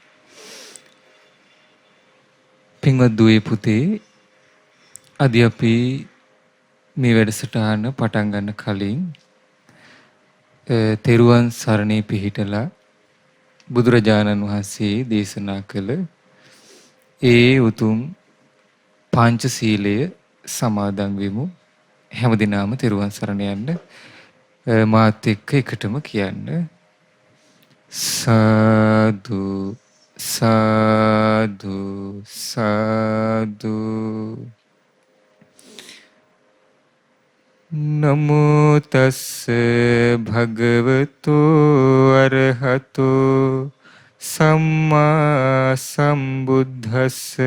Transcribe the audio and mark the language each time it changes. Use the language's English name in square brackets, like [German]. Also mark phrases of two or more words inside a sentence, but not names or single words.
[Sinhala] පින්වත් දුවේ පුතේ, අද අපි මේ වැඩසටහන පටන් ගන්න කලින් තිරුවන් සරණේ පිහිටලා බුදුරජාණන් වහන්සේ දේශනා කළ ඒ උතුම් පංචශීලය සමාදන් වෙමු. හැමදිනම තිරුවන් සරණ යන්න මාත් එක්ක එකටම කියන්න. සාදු සාදු සාදු. [Pali] නමෝ තස්ස භගවතු අරහතෝ සම්මා සම්බුද්දස්ස.